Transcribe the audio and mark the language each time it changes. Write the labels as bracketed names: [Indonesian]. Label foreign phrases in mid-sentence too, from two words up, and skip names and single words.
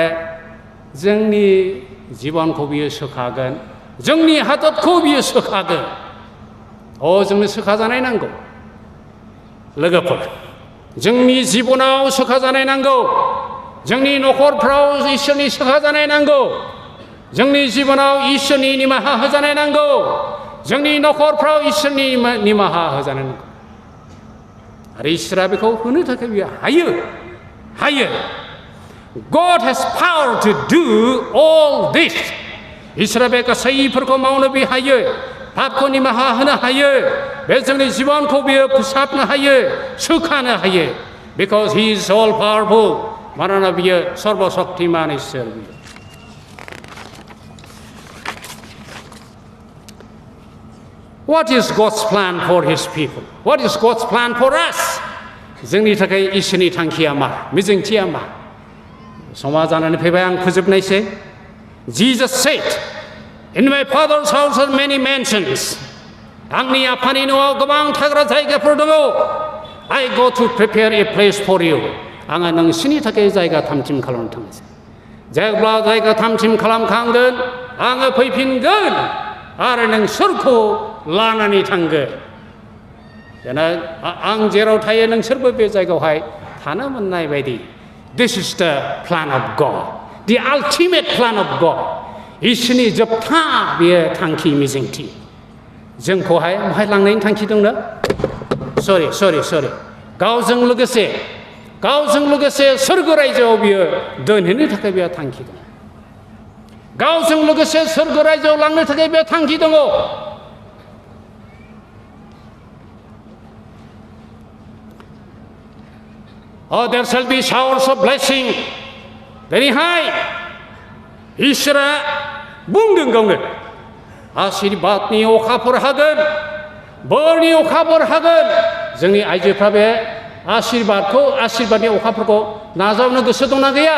[Bodo] जोंनि जिबनखौ बियो सोखागोन जोंनि हादरखौ बियो सोखागोन जोंनो सोखाजानाय नांगौ लोगोफोर जोंनि जिबनाव सोखाजानाय नांगौ जोंनि न'खरफ्राव इसोरनि सोखाजानाय नांगौ जोंनि जिबनाव इसोरनि निमाहा होजानाय नांगौ जोंनि न'खरफ्राव इसोरनि निमाहा होजानाय नांगौ आरो इसोरा बेखौ होनो थाखाय बियो हायो [English] God has power to do all this [Bodo] इसोरा बे गासैफोरखौ मावनो बे हायो पापखौ निमाहा होनो हायो बे जोंनि जिबनखौ बियो फोसाबनो हायो सोखानो हायो [English] because he is all powerful [Bodo] मानोना बियो सर्वशक्तिमान इसोर बियो [English] What is God's plan for his people? What is God's plan for us? [Bodo] जोंनि थाखाय इसोरनि थांखिया मा मिजिंथिया मा समा जानानै फैबाय आं फोजोबनायसै [English] Jesus said In my father's house are many mansions [Bodo] आंनि आफानि न'आव गोबां थाग्रा जायगाफोर दङ [English] I go to prepare a place for you [Bodo] आङो नोंसिनि थाखाय जायगा थामथिम खालामनो थांनोसै जेब्ला जायगा थामथिम खालामखांगोन आङो फैफिनगोन आरो नोंसोरखौ लानानै थांगोन आं जेराव थायो नोंसोरबो बे जायगायावहाय थानो मोननाय बायदि [English] This is the plan of God [Bodo] the ultimate plan of God इसोरनि जोबथा बेयो थांखि मिजिंथि जोंखौहाय बहाय लांनायनि थांखि दंनो सरि गावजों लोगोसे सोरगो रायजोआव बियो दोनहैनो थाखाय बेहा थांखि दं गावजों लोगोसे सोरगो रायजोआव लांनो थाखाय बे थांखि दङ [English] there shall be showers of blessing [Bodo] दिनैहाय इसोरा बुंदों गावनो आशीर्बादनि अखाफोर हागोन बोरनि अखाफोर हागोन जोंनि आइजोफ्रा बे आशीर्बादनि अखाफोरखौ नाजावनो गोसो दंना